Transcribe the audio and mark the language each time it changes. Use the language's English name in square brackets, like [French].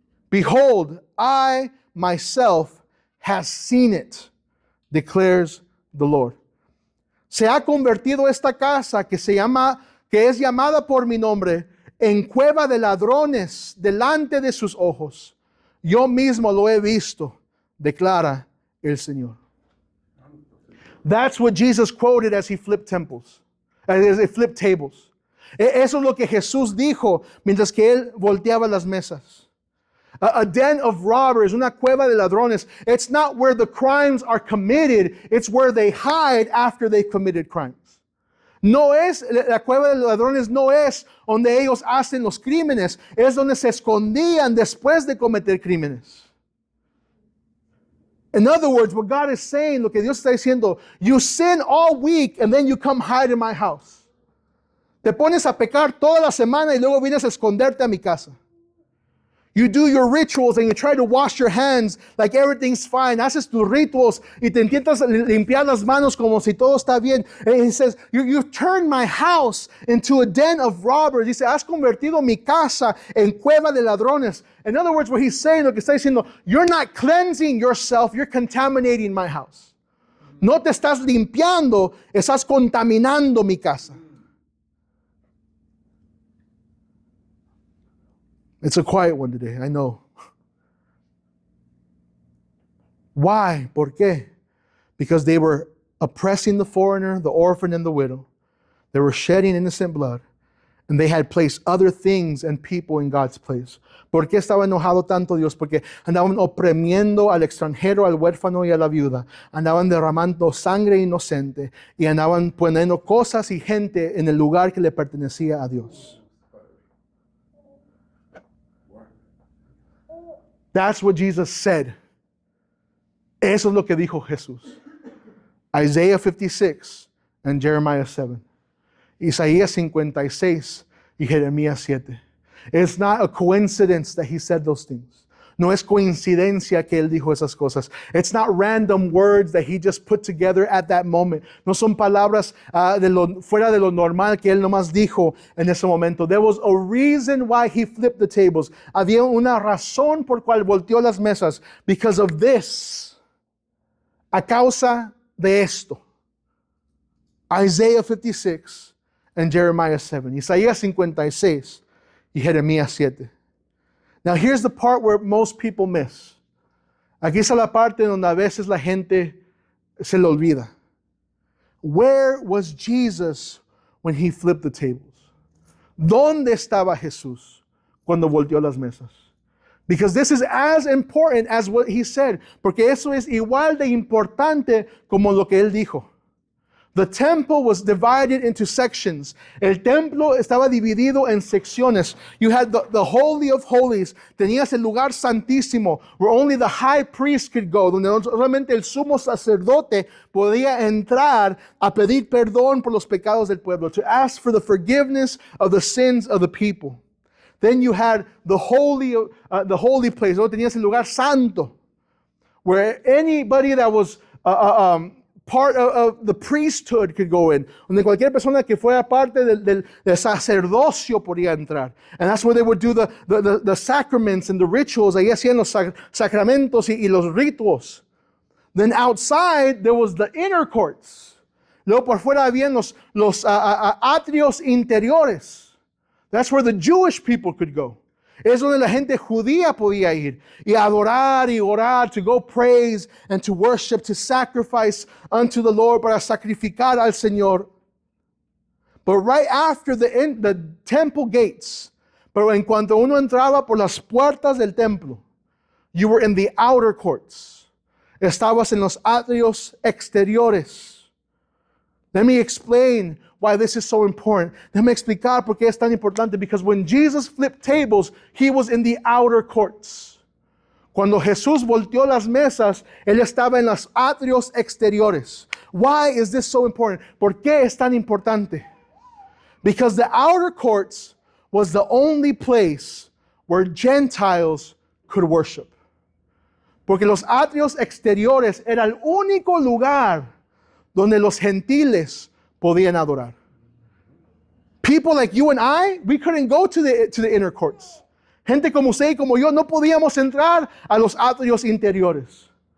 [English] Behold, I myself have seen it, declares the Lord. [Spanish] Se ha convertido esta casa que es llamada por mi nombre en cueva de ladrones delante de sus ojos. Yo mismo lo he visto, declara el Señor. [English] That's what Jesus quoted as he flipped tables. [Spanish] Eso es lo que Jesús dijo mientras que él volteaba las mesas. [English] A den of robbers, [Spanish] una cueva de ladrones. [English] It's not where the crimes are committed, it's where they hide after they've committed crimes. [Spanish] No es, la cueva de ladrones no es donde ellos hacen los crímenes, es donde se escondían después de cometer crímenes. [English] In other words, what God is saying, [Spanish] lo que Dios está diciendo, [English] you sin all week and then you come hide in my house. [Spanish] Te pones a pecar toda la semana y luego vienes a esconderte a mi casa. [English] You do your rituals and you try to wash your hands like everything's fine. [Spanish] Haces tus rituals y te intentas limpiar las manos como si todo está bien. [English] And he says, you've turned my house into a den of robbers. [Spanish] Dice, has convertido mi casa en cueva de ladrones. [English] In other words, what he's saying, [Spanish] lo que está diciendo, [English] you're not cleansing yourself, you're contaminating my house. [Spanish] No te estás limpiando, estás contaminando mi casa. [English] It's a quiet one today, I know. Why? [Spanish] ¿Por qué? [English] Because they were oppressing the foreigner, the orphan, and the widow. They were shedding innocent blood. And they had placed other things and people in God's place. [Spanish] ¿Por qué estaba enojado tanto Dios? Porque andaban oprimiendo al extranjero, al huérfano y a la viuda. Andaban derramando sangre inocente. Y andaban poniendo cosas y gente en el lugar que le pertenecía a Dios. [English] That's what Jesus said. [Spanish] Eso es lo que dijo Jesús. [English] Isaiah 56 and Jeremiah 7. [Spanish] Isaías 56 y Jeremías 7. [English] It's not a coincidence that he said those things. [Spanish] No es coincidencia que él dijo esas cosas. [English] It's not random words that he just put together at that moment. [Spanish] No son palabras fuera de lo normal que él nomás dijo en ese momento. [English] There was a reason why he flipped the tables. [Spanish] Había una razón por cual volteó las mesas. [English] Because of this. [Spanish] A causa de esto. [English] Isaiah 56 and Jeremiah 7. [Spanish] Isaías 56 y Jeremías 7. [English] Now here's the part where most people miss. [Spanish] Aquí está la parte donde a veces la gente se le olvida. [English] Where was Jesus when he flipped the tables? [Spanish] ¿Dónde estaba Jesús cuando volteó las mesas? [English] Because this is as important as what he said. [Spanish] Porque eso es igual de importante como lo que él dijo. [English] The temple was divided into sections. [Spanish] El templo estaba dividido en secciones. [English] You had the Holy of Holies. [Spanish] Tenías el lugar santísimo, [English] where only the high priest could go, [Spanish] donde solamente el sumo sacerdote podía entrar a pedir perdón por los pecados del pueblo, [English] to ask for the forgiveness of the sins of the people. Then you had the holy place. [Spanish] Tenías el lugar santo, [English] where anybody that was part of the priesthood could go in. [Spanish] Donde cualquier persona que fuera parte del sacerdocio podía entrar. [English] And that's where they would do the sacraments and the rituals. [Spanish] Ahí hacían los sacramentos y los ritos. [English] Then outside, there was the inner courts. [Spanish] Luego por fuera habían los atrios interiores. [English] That's where the Jewish people could go. [Spanish] Es donde la gente judía podía ir y adorar y orar, [English] to go praise and to worship, to sacrifice unto the Lord, [Spanish] para sacrificar al Señor. [English] But right after the temple gates, [Spanish] pero en cuanto uno entraba por las puertas del templo, [English] you were in the outer courts. [Spanish] Estabas en los atrios exteriores. [English] Let me explain why this is so important. [Spanish] Déjame explicar por qué es tan importante. [English] Because when Jesus flipped tables, he was in the outer courts. [Spanish] Cuando Jesús volteó las mesas, él estaba en los atrios exteriores. [English] Why is this so important? [Spanish] ¿Por qué es tan importante? [English] Because the outer courts was the only place where Gentiles could worship. [Spanish] Porque los atrios exteriores era el único lugar donde los gentiles podían adorar. [English] People like you and I, we couldn't go to the inner courts. [Spanish] Gente como usted y como yo no podíamos entrar a los atrios interiores.